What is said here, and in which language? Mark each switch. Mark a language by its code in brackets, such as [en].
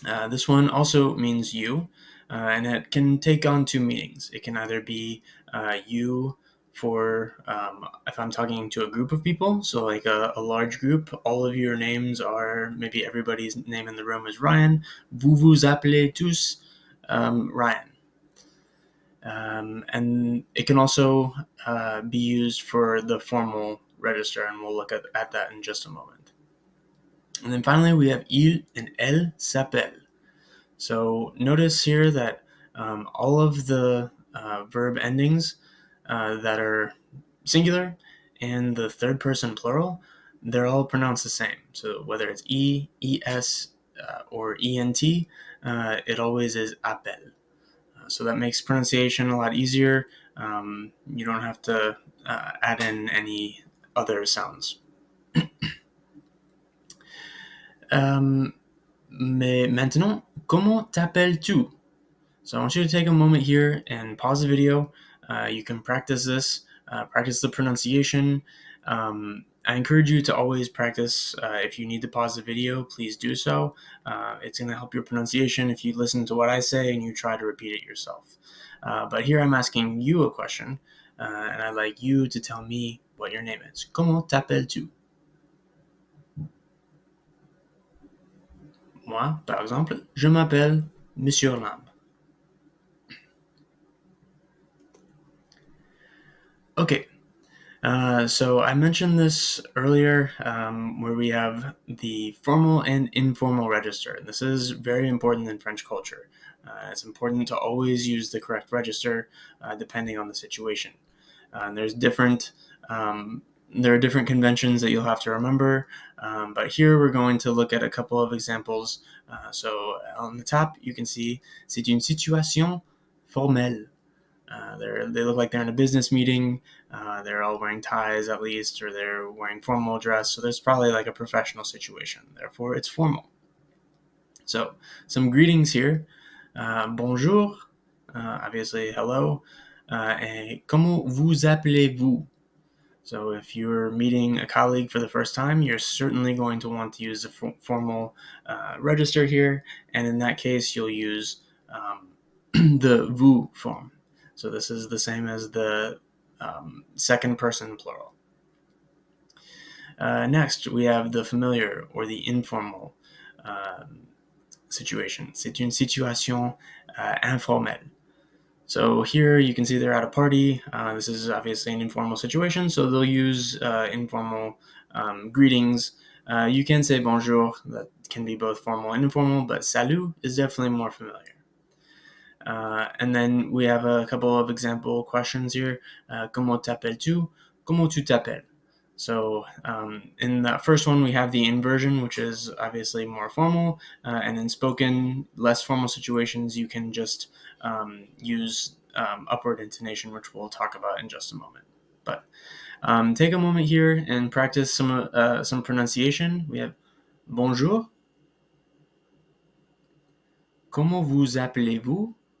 [en] This one also means you, and it can take on two meanings. It can either be you for if I'm talking to a group of people, so like a large group, all of your names are, maybe everybody's name in the room is Ryan. [fr] Vous vous appelez tous Ryan. [en] And it can also be used for the formal register, and we'll look at that in just a moment. And then finally, we have il and elle s'appelle. So notice here that all of the verb endings that are singular and the third person plural, they're all pronounced the same. So whether it's e, es, or ent, it always is appel. So that makes pronunciation a lot easier. You don't have to add in any other sounds. [fr] Mais maintenant, comment t'appelles-tu? [en] So I want you to take a moment here and pause the video. You can practice this, practice the pronunciation. I encourage you to always practice. If you need to pause the video, please do so. It's going to help your pronunciation if you listen to what I say and you try to repeat it yourself. But here I'm asking you a question, and I'd like you to tell me what your name is. [fr] Comment t'appelles-tu? Moi, par exemple, je m'appelle Monsieur Lamb. [en] Okay, so I mentioned this earlier, where we have the formal and informal register. This is very important in French culture. It's important to always use the correct register depending on the situation. There's different there are different conventions that you'll have to remember, but here we're going to look at a couple of examples. So on the top, you can see [fr] c'est une situation formelle. [en] They look like they're in a business meeting. They're all wearing ties at least, or they're wearing formal dress. So there's probably like a professional situation. Therefore, it's formal. So some greetings here. Bonjour, obviously hello. [fr] And comment vous appelez-vous? [en] So if you're meeting a colleague for the first time, you're certainly going to want to use the formal register here. And in that case, you'll use the vous form. So this is the same as the second person plural. Next, we have the familiar or the informal situation. [fr] C'est une situation informelle. [en] So here you can see they're at a party. This is obviously an informal situation, so they'll use informal greetings. You can say bonjour, that can be both formal and informal, but salut is definitely more familiar. And then we have a couple of example questions here. [fr] Comment t'appelles-tu? Comment tu t'appelles? [en] So in that first one, we have the inversion, which is obviously more formal. And in spoken, less formal situations, you can just use upward intonation, which we'll talk about in just a moment. But take a moment here and practice some pronunciation. We have bonjour. [fr] Comment vous appelez-vous?